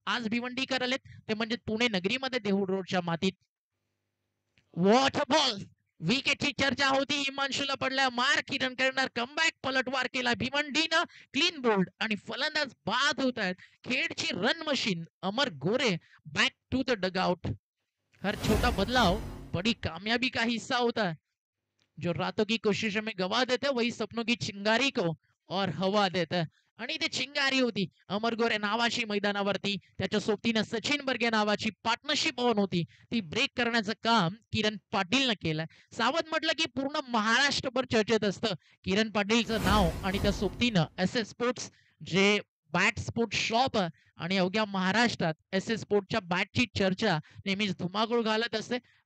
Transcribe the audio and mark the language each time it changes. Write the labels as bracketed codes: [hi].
[mr] आज भिवंडीकर आलेत ते म्हणजे पुणे नगरीमध्ये देहू रोडच्या मातीत. वॉटर बॉल विकेटची चर्चा होती, हिमांशूला पडल्या मार, किरण करणार कमबॅक, पलटवार केला भिवंडीनं, क्लीन बोल्ड आणि फलंदाज बाद होत आहेत. खेडची run machine Amar Gore [en] Back to the dugout. [hi] हर छोटा बदलाव बड़ी कामयाबी का हिस्सा होता है. जो रातों की कोशिशों में गवा देते वही सपनों की चिंगारी को और हवा देते. [mr] आणि ते चिंगारी होती अमर गोरे नावाची मैदानावरती, त्याच्या सोबतीनं सचिन बर्गे नावाची पार्टनरशिप ऑन होती, ती ब्रेक करण्याचं काम किरण पाटीलनं केलं. सावध म्हटलं की पूर्ण महाराष्ट्रभर चर्चेत असतं किरण पाटीलचं नाव आणि त्या सोबतीनं एस एस स्पोर्ट्स जे बॅट स्पोर्ट शॉप आणि अवघ्या महाराष्ट्रात एस एस स्पोर्टच्या बॅटची चर्चा नेहमीच धुमाकूळ घालत असते.